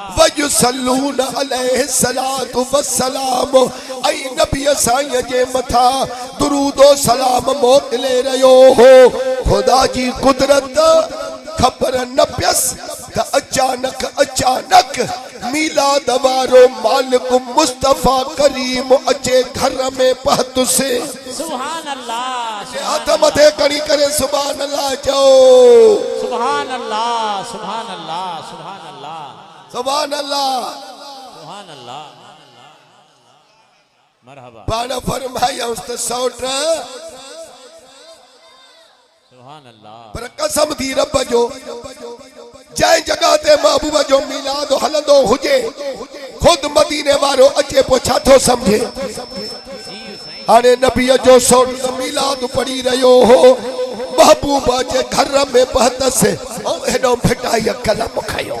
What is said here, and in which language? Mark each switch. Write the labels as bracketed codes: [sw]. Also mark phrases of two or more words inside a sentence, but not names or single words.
[ar] ويصلون عليه الصلاة والسلام [sd] ऐं नबी साईं जे मथा दुरूद ओ सलाम मोकिले रहियो हो। खुदा जी कुदरत खबर न पियस त अचानक अचानक मीलाद वारो मालिक मुस्तफा करीम अचे घर में पहुतो से। [ar] سبحان الله [sd] हाथ मथे कणी करे [ar] سبحان الله [sd] चओ [ar] سبحان الله سبحان الله سبحان الله سبحان الله سبحان الله مرحبا. [sd] पाण फरमायूं त सौट [ar] سبحان الله [sd] पर कसम थी रब जो जंहिं जगह ते महबूब जो मीलाद हलंदो हुजे खुद मदीने वारो अचे पो छा थो समझे। हाणे नबीअ जो सौट मीलाद पढ़ी रहियो हो महबूब जे घर में पहुतसि ऐं हेॾो फिटाई कलम खयो।